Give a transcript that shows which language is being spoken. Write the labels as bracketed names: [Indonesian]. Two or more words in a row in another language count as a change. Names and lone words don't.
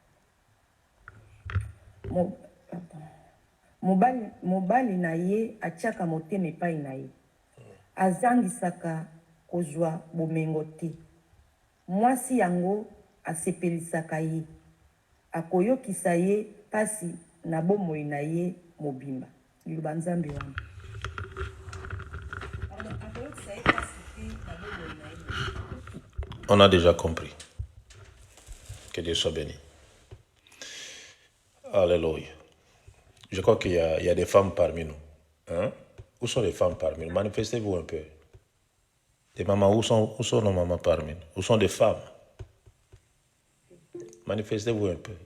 [Lingala] mobali na ye atiaka motema epai na ye azangisaka kozwa bomengo te mwasi yango asepelisaka ye akoyokisa ye pasi na bomoi na ye mobimba liloba nzambe wana akoyokisa ye pasi te na bomoi na ye. [French] On a déjà compris. Que Dieu soit béni. Alléluia. Je crois qu'il y a des femmes parmi nous. Hein? Où sont les femmes parmi nous? Manifestez-vous un peu. Les mamans, où sont nos mamans parmi nous? Où sont les femmes? Manifestez-vous un peu.